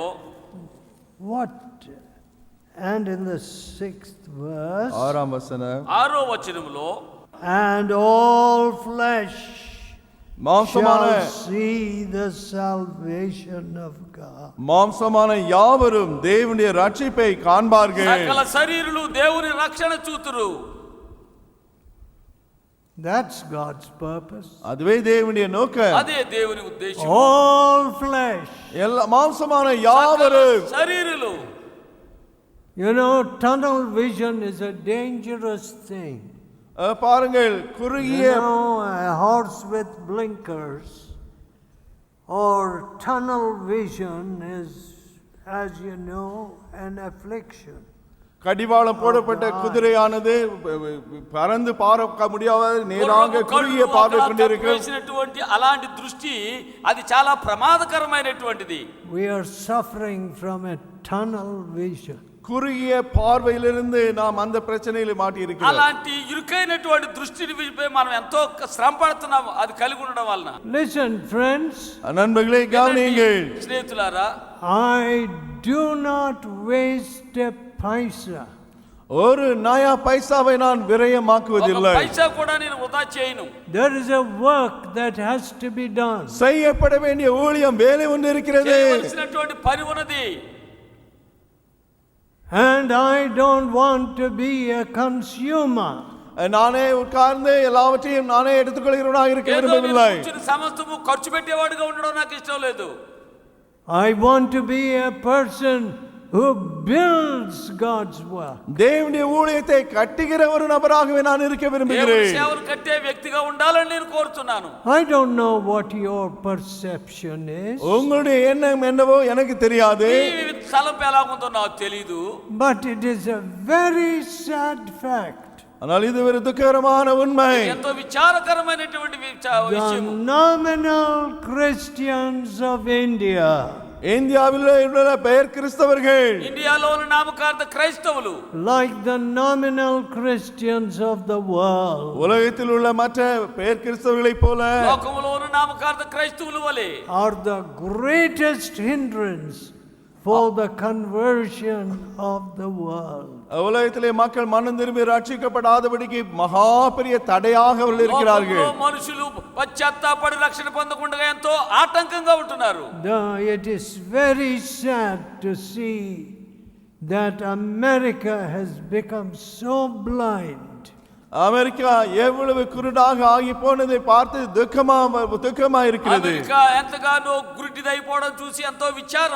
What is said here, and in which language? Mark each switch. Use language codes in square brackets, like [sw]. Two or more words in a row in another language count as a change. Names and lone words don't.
[en] what? And in the 6th verse, [ta] ஆறாம் வசனம் [te] 6వ వచనంలో [en] and all flesh [ta] மாம்சமான [en] shall see the salvation of God. [ta] மாம்சமான யாவரும் தேவனுடைய ரட்சிப்பை காண்பார்கள் [te] సకల శరీరులు దేవుని రక్షణ చూతురు [en] That's God's purpose. [ta] அதுவே தேவனுடைய நோக்கம் [te] అదే దేవుని ఉద్దేశం [en] All flesh. [ta] எல்லா மாம்சமான யாவரும் [te] శరీరులు [en] You know, tunnel vision is a dangerous thing. [ta] பாருங்கள் குறுகிய [en] You know, a horse with blinkers or tunnel vision is, as you know, an affliction. [ta] கடிவாளம் போடப்பட்ட குதிரையானது பறந்து பார்க்க முடியாத நேராக குறுகிய பார்வை கொண்டிருக்கும் [te] వేసినటువంటి అలాంటి దృష్టి అది చాలా ప్రమాదకరమైనటువంటిది [en] We are suffering from a tunnel vision. [ta] குறுகிய பார்வையிலிருந்து நாம் அந்த பிரச்சனையில மாட்டி இருக்கிறோம் [te] అలాంటి ఇరుకైనటువంటి దృష్టిని మనం ఎంతో శ్రమ పడుతున్నాం అది కలిగి ఉండడం వలన [en] Listen, friends. [ta] நண்பர்களே கவனியுங்கள் [te] స్నేహితులారా [en] I do not waste a paisa. [ta] ஒரு நயா பைசாவை நான் விரயமாக்குவதில்லை [te] పైసా కూడా నేను వృధా చేయను [en] There is a work that has to be done. [ta] செய்யப்பட வேண்டிய ஊழியம் வேலை ஒன்று இருக்கிறது [te] చేయవలసినటువంటి పని ఉన్నది [en] And I don't want to be a consumer. [ta] நானே உட்கார்ந்து எல்லாவற்றையும் நானே எடுத்துக்கொள்கிறவனாக இருக்க விரும்பவில்லை [te] సమస్తము ఖర్చు పెట్టేవాడిగా ఉండడం నాకు ఇష్టం లేదు [en] I want to be a person who builds God's work. [ta] தேவனுடைய ஊழியத்தை கட்டுகிற ஒரு நபராகவே நான் இருக்க [te] దేవుని [ta] விரும்புகிறேன் [te] సేవలు కట్టే వ్యక్తిగా ఉండాలని నేను కోరుతున్నాను [en] I don't know what your perception is, [ta] உங்களுடைய எண்ணம் என்னவோ எனக்கு தெரியாது [te] ఈ తలంపు ఎలా ఉందో నాకు తెలీదు [en] but it is a very sad fact. [ta] ஆனால் இது ஒரு துக்ககரமான உண்மை [te] ఎంతో విచారకరమైనటువంటి [en] The [te] విషయం [en] nominal Christians of India, [ta] இந்தியாவில் உள்ள பெயர் கிறிஸ்தவர்கள் [te] ఇండియాలో ఉన్న నామకార్థ క్రైస్తవులు [en] like the nominal Christians of the world, [ta] உலகத்தில் உள்ள மற்ற பெயர் கிறிஸ்தவர்களைப் போல [te] లోకములో ఉన్న నామకార్థ క్రైస్తవులు వలె [en] are the greatest hindrance for the conversion of the world. [ta] உலகத்திலே மக்கள் மனம் திரும்பி ரட்சிக்கப்படாதபடிக்கு மகா பெரிய தடையாக அவர்கள் இருக்கிறார்கள் [te] లోకములో మనుషులు పశ్చాత్తాపడి రక్షణ పొందకుండా ఎంతో ఆటంకంగా ఉంటున్నారు [en] It is very sad to see that America has become so blind. [ta] அமெரிக்கா எவ்வளவு குருடாக ஆகி போனதை பார்த்து துக்கமா இருக்கிறது [te] అమెరికా ఎంతగానో గురిటిదైపోవడం చూసి ఎంతో విచారం